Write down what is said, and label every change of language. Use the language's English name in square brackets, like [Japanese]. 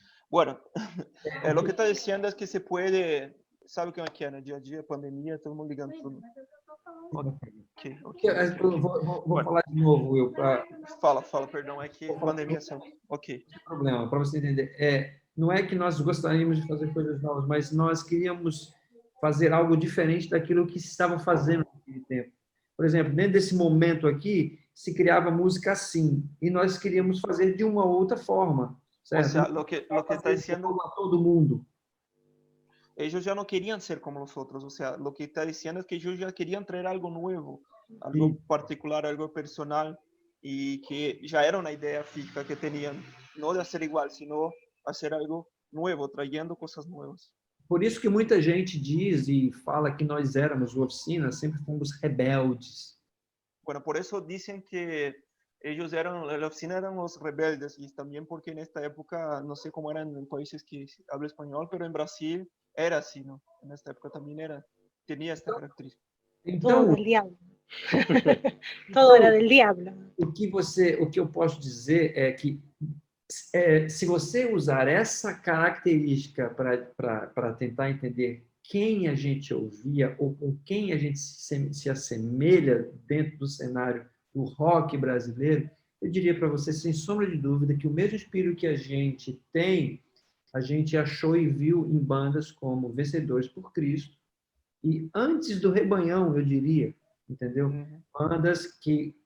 [Spanish] Bueno, lo que está diciendo es que se puede, sabe cómo es que no día a día, pandemia, todo mundo [Portuguese] ligando tudo. Ok. Vou falar de novo, Will. Fala, perdão, é que pandemia sempre. Ok. Não tem problema, para você entender. Não é que nós gostaríamos de fazer coisas novas, mas nós queríamos fazer algo diferente daquilo que se estava fazendo naquele tempo. Por exemplo, dentro desse momento aqui, se criava música assim, e nós queríamos fazer de uma outra forma. Certo? [Spanish] O sea, lo que está diciendo... todo mundo. Ellos ya no querían ser como los otros, o sea, lo que está diciendo es que ellos ya querían traer algo nuevo, algo particular, algo personal, y que ya era una idea fija que tenían, no de hacer igual, sino hacer algo nuevo, trayendo cosas nuevas. [Portuguese] Por isso que muita gente diz e fala que nós éramos o Oficina, sempre fomos rebeldes. [Spanish] Bueno, por eso dicen que ellos eran, la Oficina eran los rebeldes, y también porque en esta época, no sé cómo eran en países que hablan español, pero en Brasil era así, ¿no? En esta época también tenía esta característica. Todo del diablo. Todo era del diablo. [Portuguese] O que eu posso dizer é que se você usar essa característica para tentar entender quem a gente ouvia ou com quem a gente se assemelha dentro do cenário do rock brasileiro, eu diria para você, sem sombra de dúvida, que o mesmo espírito que a gente tem, a gente achou e viu em bandas como Vencedores por Cristo e antes do Rebanhão, eu diria, entendeu? Bandas que